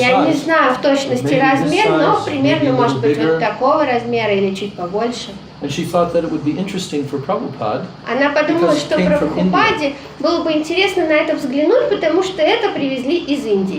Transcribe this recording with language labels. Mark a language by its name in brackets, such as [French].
[Russian] Я не знаю в точности размер, но примерно может быть вот такого размера или чуть побольше. [English] And she thought that it would be interesting for Prabhupada. [Russian] Она подумала, что Прабхупаде было бы интересно на это взглянуть, потому что это привезли из Индии.